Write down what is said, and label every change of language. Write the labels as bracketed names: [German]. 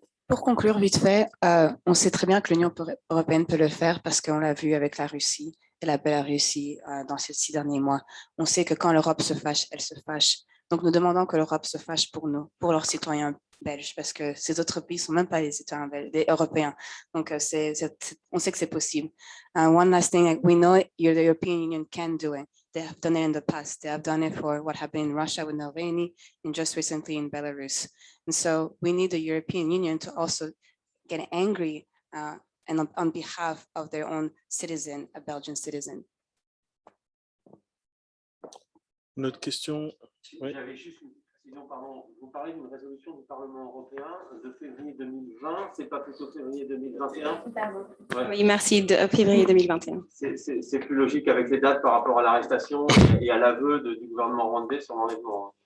[French] Pour conclure vite fait, on sait très bien que l'Union européenne peut le faire parce qu'on l'a vu avec la Russie et la Biélorussie dans ces 6 derniers mois. On sait que quand l'Europe se fâche, elle se fâche Donc, nous demandons que l'Europe se fâche pour nous, pour leurs citoyens belges, parce que ces autres pays ne sont même pas des citoyens belges, des Européens. Donc, on sait que c'est possible. [English] One last thing, we know the European Union can do it. They have done it in the past. They have done it for what happened in Russia with Navalny and just recently in Belarus. And so we need the European Union to also get angry and on behalf of their own citizen, a Belgian citizen. [French] Une autre question? Oui. J'avais juste une précision, pardon. Vous parlez d'une résolution du Parlement européen de février 2020, c'est pas plutôt février 2021? Ouais. Oui, merci, de février 2021. C'est plus logique avec les dates par rapport à l'arrestation et à l'aveu du gouvernement rwandais sur l'enlèvement.